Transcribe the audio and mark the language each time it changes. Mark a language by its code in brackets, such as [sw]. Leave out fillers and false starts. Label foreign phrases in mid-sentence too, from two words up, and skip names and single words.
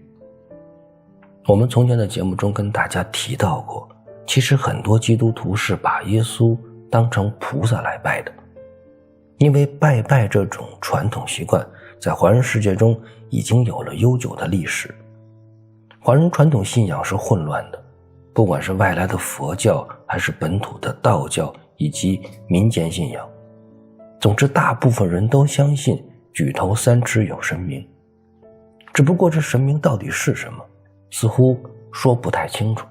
[zh] 我們從前的節目中跟大家提到過，其實很多基督徒是把耶穌當成菩薩來拜的，因為拜拜這種傳統習慣在華人世界中已經有了悠久的歷史。華人傳統信仰是混亂的，不管是外來的佛教，還是本土的道教以及民間信仰，總之大部分人都相信舉頭三尺有神明，只不過這神明到底是什麼，似乎說不太清楚。